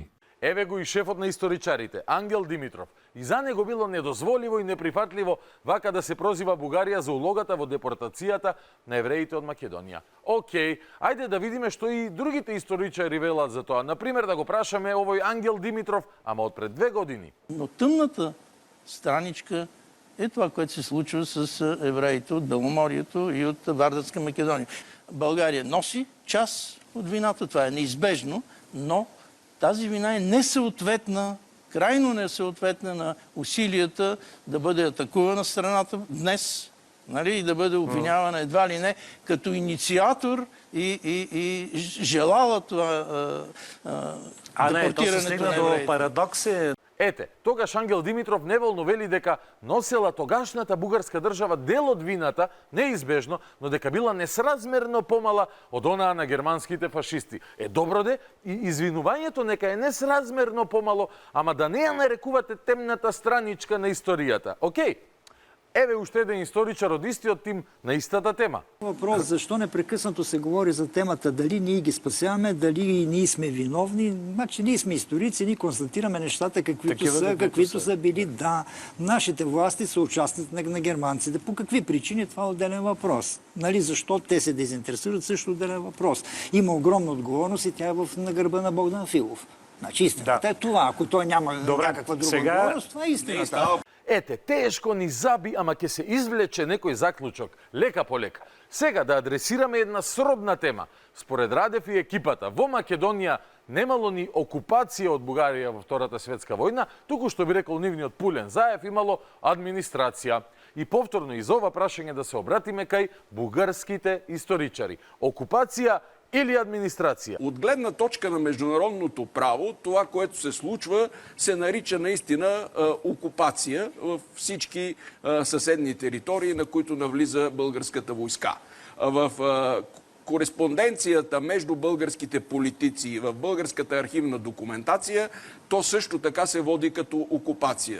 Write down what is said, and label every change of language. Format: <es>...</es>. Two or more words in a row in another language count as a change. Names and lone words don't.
<mk>Еве го и шефот на историчарите, Ангел Димитров. И за него било недозволиво и неприфатливо вака да се прозива Бугарија за улогата во депортацијата на евреите од Македонија. Океј, ајде да видиме што и другите историчари велат за тоа. Например, да го прашаме овој Ангел Димитров, ама од пред 2 години.</mk> <bg>Но тъмната страничка е това, което се случва с евреите от Беломорието и от Вардарска Македония. България носи част от вината, това е неизбежно, но тази вина е несъответна, крайно несъответна на усилията да бъде атакувана страната днес, нали, и да бъде обвинявана едва ли не като инициатор и желала това депортирането на евреите. Парадокс.</bg> <mk>Ете, тогаш Ангел Димитров неволно вели дека носела тогашната бугарска држава дел од вината, неизбежно, но дека била несразмерно помала од онаа на германските фашисти. Добро де, и извинувањето нека е несразмерно помало, ама да не ја нарекувате темната страничка на историјата. Океј? Еве уште еден историчар од истиот тим на истата тема.</mk> <bg>Въпрос, защо непрекъснато се говори за темата, дали ние ги спасяваме, дали ние сме виновни. Значи ние сме историци, ние констатираме нещата каквито са били. Да, нашите власти са участници на германците. По какви причини, това е отделен въпрос. Нали, защо те се дезинтересират, също отделен въпрос. Има огромна отговорност и тя е на гърба на Богдан Филов. Значи истината е това. Ако той няма някаква друга отговорност, това е истината.</bg> <mk>Ете, тешко ни заби, ама ќе се извлече некој заклучок, лека по лека. Сега да адресираме една сродна тема. Според Радев и екипата, во Македонија немало ни окупација од Бугарија во Втората светска војна, туку што би рекол нивниот Пулен Заев имало администрација. И повторно из ова прашање да се обратиме кај бугарските историчари. Окупација или администрация?</mk> <bg>От гледна точка на международното право, това, което се случва, се нарича наистина окупация в всички съседни територии, на които навлиза българската войска. В кореспонденцията между българските политици и в българската архивна документация, то също така се води като окупация.</bg>